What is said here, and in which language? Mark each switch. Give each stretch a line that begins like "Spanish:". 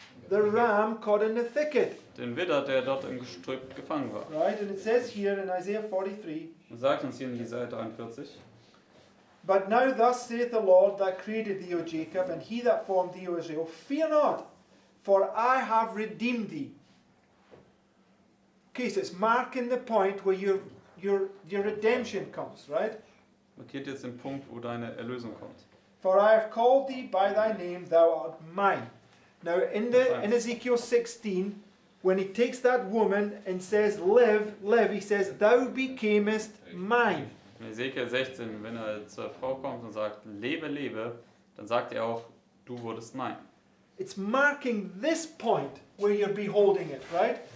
English: The ram caught in the thicket,
German: Den Widder, der dort im Gestrüpp gefangen war.
English: right? And it says here in Isaiah 43,
German: Und sagt uns hier in Jesaja 43,
English: but now thus saith the Lord that created thee, O Jacob, and he that formed thee, O Israel, fear not, for I have redeemed thee. Okay, so it's marking the point where your redemption comes, right?
German: markiert jetzt den Punkt, wo deine Erlösung kommt.
English: For I have called thee by thy name, thou art mine. Now in Ezekiel 16, when he takes that woman and says, live, live, he says, thou becamest mine.
German: In Ezekiel 16, wenn er zur Frau kommt und sagt, lebe, lebe, dann sagt er auch, du wurdest mein.
English: It's marking this point where you're beholding it, right?